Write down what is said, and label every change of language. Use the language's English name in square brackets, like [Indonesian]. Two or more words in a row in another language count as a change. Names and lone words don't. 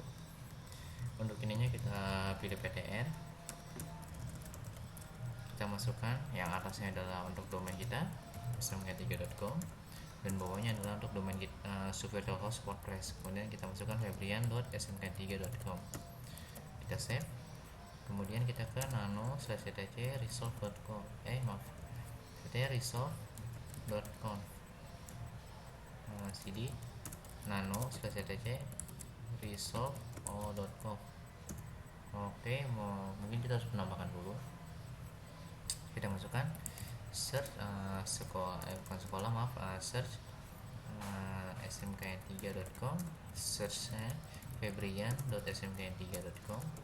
[Indonesian] Untuk ininya kita pilih PTR, kita masukkan yang atasnya adalah untuk domain kita smkn3.com dan bawahnya adalah untuk domain kita subvirtualhost WordPress. Kemudian kita masukkan febrian.smkn3.com, kita save. Kemudian kita ke nano/etc resolve.com resolve.com cd nano/etc resolve.com. Oke, mungkin kita harus menambahkan dulu. Kita masukkan search search smkn3.com, searchnya febrian.smkn3.com.